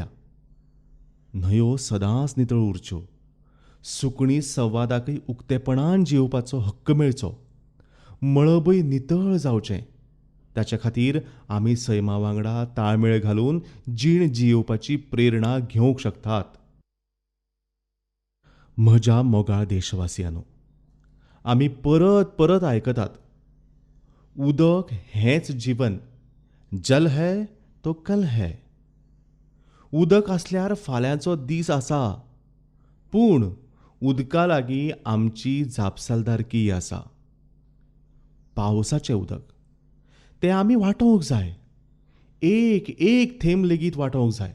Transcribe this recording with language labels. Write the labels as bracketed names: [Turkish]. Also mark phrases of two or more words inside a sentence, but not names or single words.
[Konkani] न्हंयो सदांच नितळ उरच्यो, सुकणीं संवादाकय उक्तेपणान जेवपाचो हक्क मेळचो, मळबय नितळ जावचें, ताचे खातीर आमी सैमा वांगडा ताळमेळ घालून जीण जियेवपाची प्रेरणा घेवंक शकतात. म्हज्या मोगाळ देशवासियांनो, आमी परत परत आयकतात, उदक हेंच जीवन, [Hindi] जल है तो कल है. [Konkani] उदक आसल्यार फाल्यांचो दीस आसा, पूण उदका लागीं आमची जापसालदारकीय आसा. पावसाचें उदक तें आमी वाटोवंक जाय. एक एक थेंब लेगीत वाटोवंक जाय.